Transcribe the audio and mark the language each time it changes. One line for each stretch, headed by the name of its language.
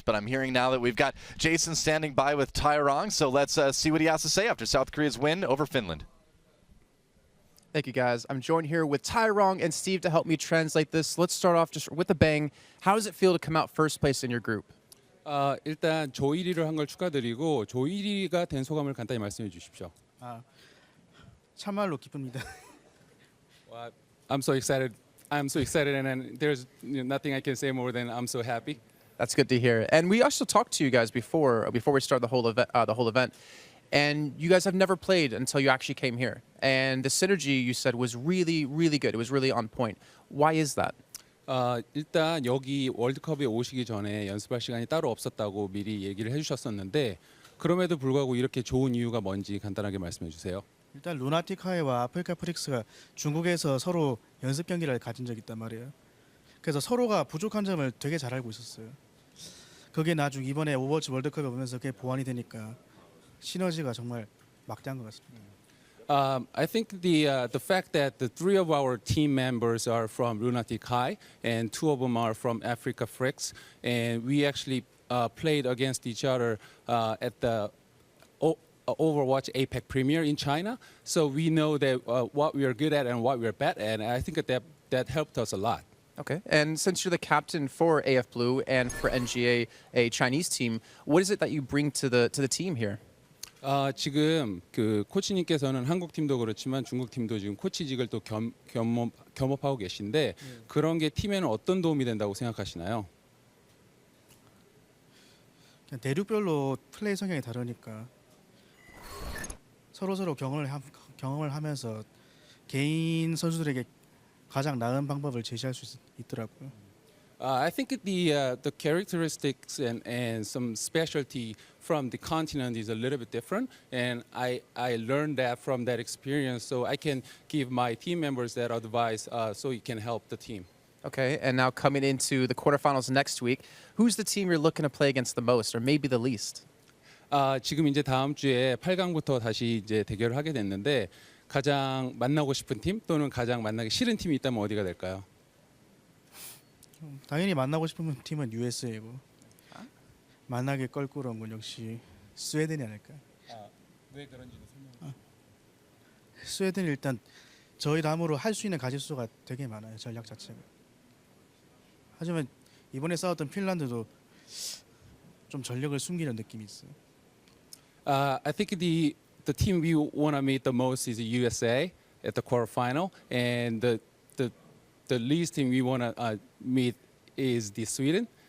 English: But I'm hearing now that we've got Jason standing by with Tyrong, so let's see what he has to say after South Korea's win over Finland. Thank you, guys. I'm joined here with Tyrong and Steve to help me translate this. Let's start off just with a bang. How does it feel to come out first place in your group?
Korean: 일단 조 1위를 한 걸 축하드리고 조 1위가 된 소감을 간단히 말씀해 주십시오. 참말로 기쁩니다.
English: I'm so excited. I'm so excited, and there's nothing I can say more than I'm so happy. That's good to hear. And we also talked to you guys before we started the whole event, and you guys have never played until you actually came here. And the synergy, you said, was really, really good. It was really on point. Why is that?
Korean: 일단 여기 월드컵에 오시기 전에 연습할 시간이 따로 없었다고 미리 얘기를 해주셨었는데, 그럼에도 불구하고 이렇게 좋은 이유가 뭔지 간단하게 말씀해 주세요. 일단 루나티카이와 아프리카 프릭스가 중국에서 서로 연습 경기를 가진 적이 있단 말이에요. 그래서 서로가 부족한 점을 되게 잘 알고 있었어요. 그게 나중에 이번에 오버워치 월드컵에 오면서 그게 보완이 되니까 시너지가 정말 막대한 것 같습니다.
English: I think the fact that the 3 of our team members are from Lunatic High and 2 of them are from Africa Fricks, and we actually played against each other at the Overwatch APEC Premier in China, so we know that what we are good at and what we are bad at, and I think that helped us a lot. Okay, and since you're the captain for AF Blue and for NGA, a Chinese team, what is it that you bring to the team here?
Korean: 지금 그 코치님께서는 한국 팀도 그렇지만 중국 팀도 지금 코치직을 또 겸업하고 계신데 그런 게 팀에는 어떤 도움이 된다고 생각하시나요? 그냥 대륙별로 플레이 성향이 다르니까. 서로 경험을 하면서 개인 선수들에게 가장 나은 방법을 제시할 수 있더라고요.
English: I think the characteristics and some specialty from the continent is a little bit different, and I learned that from that experience, so I can give my team members that advice so it can help the team. Okay, and now coming into the quarterfinals next week, who's the team you're looking to play against the most, or maybe the least?
Korean: 지금 이제 다음 주에 8강부터 다시 이제 대결을 하게 됐는데 가장 만나고 싶은 팀 또는 가장 만나기 싫은 팀이 있다면 어디가 될까요? 당연히 만나고 싶은 팀은 USA고 만나기 껄끄러운 건 역시 스웨덴이 아닐까. 왜 그런지는 설명. 스웨덴이 일단 저희 담으로 할 수 있는 가짓수가 되게 많아요. 전략 자체가. 하지만 이번에 싸웠던 핀란드도 좀 전력을 숨기는 느낌이 있어요.
English: I think the team we want to meet the most is the USA at the quarterfinal, and the least team we want to meet is the Sweden.